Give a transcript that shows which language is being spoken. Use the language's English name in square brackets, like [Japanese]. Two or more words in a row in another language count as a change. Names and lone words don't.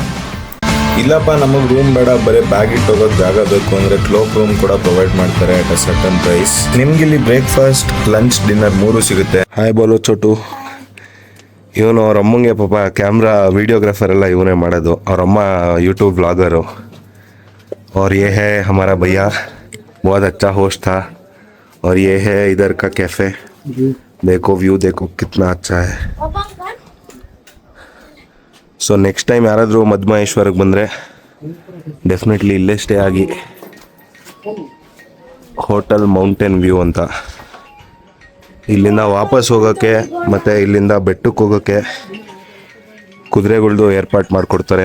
[Kannada] ಇಲ್ಲಪ್ಪ ನಮಗೆ ರೂಮ್ ಬೇಡ, ಬರೀ ಬ್ಯಾಗ್ ಇಟ್ಟು ಹೋಗೋದು ಜಾಗ ಬೇಕು ಅಂದರೆ [English] cloak room [Kannada] ಕೂಡ ಪ್ರೊವೈಡ್ ಮಾಡ್ತಾರೆ [English] at a certain price. [Kannada] ನಿಮ್ಗೆ ಇಲ್ಲಿ [English] breakfast, lunch, dinner [Kannada] 3 ಸಿಗುತ್ತೆ. [Hindi] हाय बोलो छोटू. [Kannada] ಇವನು ಅವ್ರ ಅಮ್ಮಂಗೆ ಪಾಪ [English] camera videographer [Kannada] ಎಲ್ಲ ಇವನೇ ಮಾಡೋದು. ಅವರಮ್ಮ ಯೂಟ್ಯೂಬ್ ವ್ಲಾಗರು. [Hindi] और ये है हमारा भैया, बहुत अच्छा होस्ट था. और ये है इधर का कैफे. देखो व्यू देखो कितना अच्छा है. [English] so next time [Kannada] ಯಾರಾದರೂ ಮಧ್ಯಮಹೇಶ್ವರಕ್ಕೆ ಬಂದರೆ ಡೆಫಿನೆಟ್ಲಿ ಇಲ್ಲೇ ಸ್ಟೇ ಆಗಿ. ಹೋಟೆಲ್ ಮೌಂಟೇನ್ ವ್ಯೂ ಅಂತ. ಇಲ್ಲಿಂದ ವಾಪಸ್ ಹೋಗೋಕ್ಕೆ ಮತ್ತು ಇಲ್ಲಿಂದ ಬೆಟ್ಟಕ್ಕೆ ಹೋಗೋಕ್ಕೆ ಕುದುರೆಗಳ್ದು ಏರ್ಪಾಟ್ ಮಾಡಿಕೊಡ್ತಾರೆ.